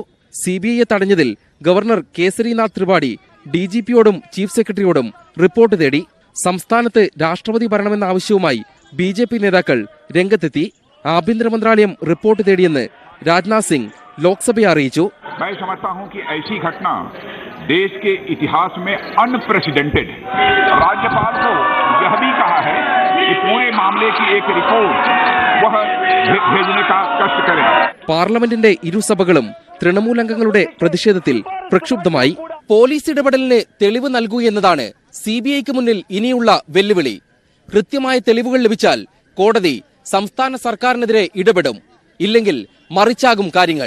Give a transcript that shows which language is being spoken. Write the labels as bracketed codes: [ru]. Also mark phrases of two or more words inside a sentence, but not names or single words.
[ml] സിബിഐയെ തടഞ്ഞതിൽ ഗവർണർ കേസരിനാഥ് ത്രിപാഠി ഡിജിപിയോടും ചീഫ് സെക്രട്ടറിയോടും റിപ്പോർട്ട് തേടി. സംസ്ഥാനത്ത് രാഷ്ട്രപതി ഭരണമെന്ന ആവശ്യവുമായി ബിജെപി നേതാക്കൾ രംഗത്തെത്തി. ആഭ്യന്തര മന്ത്രാലയം റിപ്പോർട്ട് തേടിയെന്ന് രാജ്നാഥ് സിംഗ് ലോക്സഭയെ അറിയിച്ചു. [hi] मैं समझता हूं कि ऐसी घटना देश के इतिहास में अनप्रेसिडेंटेड है. राज्यपाल को यह भी कहा है कि पूरे मामले की एक रिपोर्ट वह भेजने का कष्ट करें. [ml] പാർലമെന്റിന്റെ ഇരുസഭകളും തൃണമൂൽ അംഗങ്ങളുടെ പ്രതിഷേധത്തിൽ പ്രക്ഷുബ്ധമായി. പോലീസ് ഇടപെടലിന് തെളിവ് നൽകുകയെന്നതാണ് സിബിഐക്ക് മുന്നിൽ ഇനിയുള്ള വെല്ലുവിളി. കൃത്യമായ തെളിവുകൾ ലഭിച്ചാൽ കോടതി സംസ്ഥാന സർക്കാരിനെതിരെ ഇടപെടും. ഇല്ലെങ്കിൽ മറിച്ചാകും കാര്യങ്ങൾ.